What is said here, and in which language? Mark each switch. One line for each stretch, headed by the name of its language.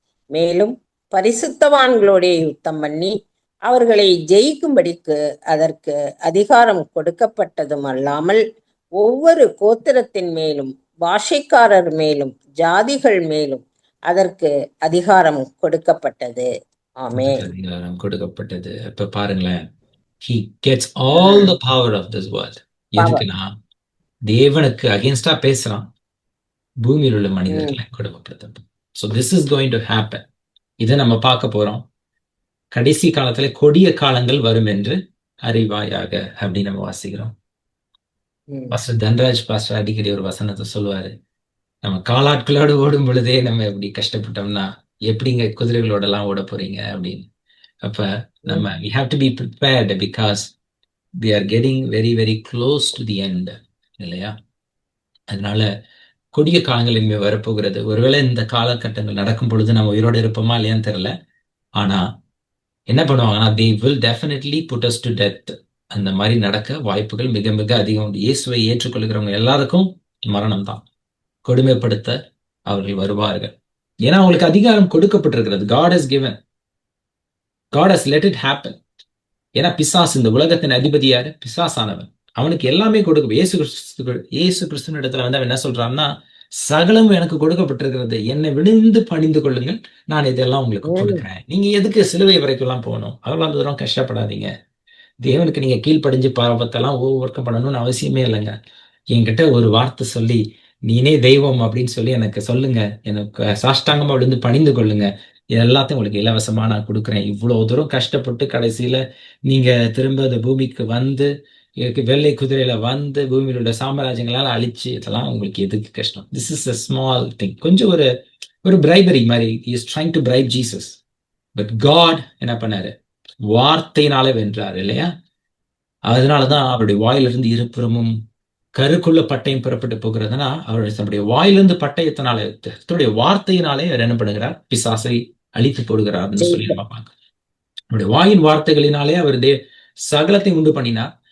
Tamil: மேலும் பரிசுத்தவான்களோடைய யுத்தம் பண்ணி அவர்களை ஜெயிக்கும்படிக்கு அதற்கு அதிகாரம் கொடுக்கப்பட்டதும் அல்லாமல் ஒவ்வொரு கோத்திரத்தின் மேலும் பாஷைக்காரர் மேலும் ஜாதிகள் மேலும் அதற்கு அதிகாரம் கொடுக்கப்பட்டது. ஆமென். அதிகாரம் கொடுக்கப்பட்டது. இப்ப பாருங்களேன்,
English: he gets all the power of this world.
Tamil: எதுக்குன்னா தேவனுக்கு அகேன்ஸ்டா பேசுறான், பூமியில் உள்ள மனிதர்களை கொடுமைப்படுத்த.
English: So this is going to happen.
Tamil: இதை நம்ம பார்க்க போறோம். கடைசி காலத்துல கொடிய காலங்கள் வரும் என்று அறிவாயாக அப்படின்னு நம்ம வாசிக்கிறோம். பாஸ்டர் தன்ராஜ் பாஸ்டர் அடிக்கடி ஒரு வசனத்தை சொல்லுவாரு, நம்ம காலாட்களோடு ஓடும் பொழுதே நம்ம எப்படி கஷ்டப்பட்டோம்னா எப்படிங்க குதிரைகளோட எல்லாம் ஓட போறீங்க அப்படின்னு. அப்ப நம்ம
English: we have to be prepared because we are getting very very close to the end, இல்லையா?
Tamil: அதனால கொடிய காலங்கள் இனிமே வரப்போகிறது. ஒருவேளை இந்த காலகட்டங்கள் நடக்கும் பொழுது நம்ம உயிரோடு இருப்போமா இல்லையான்னு தெரியல. ஆனா என்ன பண்ணுவாங்கன்னா
English: they will definitely put us to death.
Tamil: அந்த மாதிரி நடக்க வாய்ப்புகள் மிக மிக அதிகம். இயேசுவை ஏற்றுக்கொள்கிறவங்க எல்லாருக்கும் மரணம் தான். கொடுமைப்படுத்த அவர்கள் வருவார்கள். ஏன்னா அவங்களுக்கு அதிகாரம் கொடுக்கப்பட்டிருக்கிறது.
English: God has given. God has let it happen.
Tamil: ஏன்னா பிசாசு, இந்த உலகத்தின் அதிபதி யாரு? பிசாசானவன். அவனுக்கு எல்லாமே கொடுக்கும். இயேசு கிறிஸ்துவின் இடத்துல அவன் என்ன சொல்றான்னா, சகலம் எனக்கு கொடுக்கப்பட்டிருக்கிறது, என்னை விழுந்து பணிந்து கொள்ளுங்கள், நான் இதெல்லாம் உங்களுக்கு கொடுக்குறேன். நீங்க எதுக்கு சிலுவை வரைக்கும் எல்லாம் போகணும்? அவ்வளவு தூரம் கஷ்டப்படாதீங்க. தேவனுக்கு நீங்க கீழ்ப்படிஞ்சு பாவத்தெல்லாம் ஒர்க் பண்ணணும்னு அவசியமே இல்லைங்க. என்கிட்ட ஒரு வார்த்தை சொல்லி நீனே தெய்வம் அப்படின்னு சொல்லி எனக்கு சொல்லுங்க, எனக்கு சாஷ்டாங்கமா விழுந்து பணிந்து கொள்ளுங்க, எல்லாத்தையும் உங்களுக்கு இலவசமா நான் கொடுக்குறேன். இவ்வளவு தூரம் கஷ்டப்பட்டு கடைசியில நீங்க திரும்ப அந்த பூமிக்கு வந்து வெள்ளை குதிரையில வந்து பூமியிலுள்ள சாம்ராஜ்யங்களால அழிச்சு, இதெல்லாம் உங்களுக்கு எதுக்கு கஷ்டம்?
English: This is a small thing.
Tamil: கொஞ்சம் ஒரு பிரைபரி மாதிரி.
English: he is trying to bribe Jesus.
Tamil: But God என்ன பண்ணாரு? வார்த்தையினாலே வென்றார், இல்லையா? அதனாலதான் அவருடைய வாயிலிருந்து இருபுறமும் கருக்குள்ள பட்டயம் புறப்பட்டு போகிறதுனா அவருடைய வாயிலிருந்து பட்டயத்தினாலே, தன்னுடைய வார்த்தையினாலே அவர் என்ன பண்ணுகிறார்? பிசாசை அழித்து போடுகிறார்னு சொல்லி நம்ம பார்க்கலாம். அவருடைய வாயின் வார்த்தைகளினாலே அவர் சகலத்தை உண்டு பண்ணினார்.